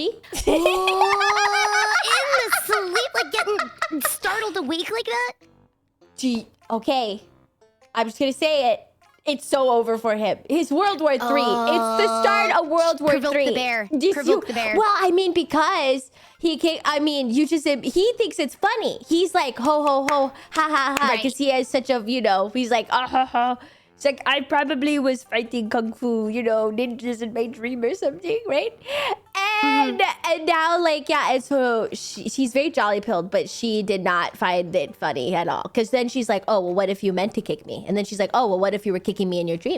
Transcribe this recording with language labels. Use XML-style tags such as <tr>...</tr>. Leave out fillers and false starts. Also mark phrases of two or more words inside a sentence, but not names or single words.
<en>In the sleep, like getting startled awake like that? Okay. I'm just gonna say it. It's so over for him. His World War III. It's the start of World War III. Provoke the bear. Provoke the bear. Well, I mean, because he thinks it's funny. He's like, ho, ho, ho, ha, ha, ha. Because he has such a, you know, he's like, ah, ha, ha. It's like, I probably was fighting kung fu, you know, ninjas in my dream or something, right? And now, like, yeah, and so she's very jolly pilled, but she did not find it funny at all. Because then she's like, oh, well, what if you meant to kick me? And then she's like, oh, well, what if you were kicking me in your dream?</en>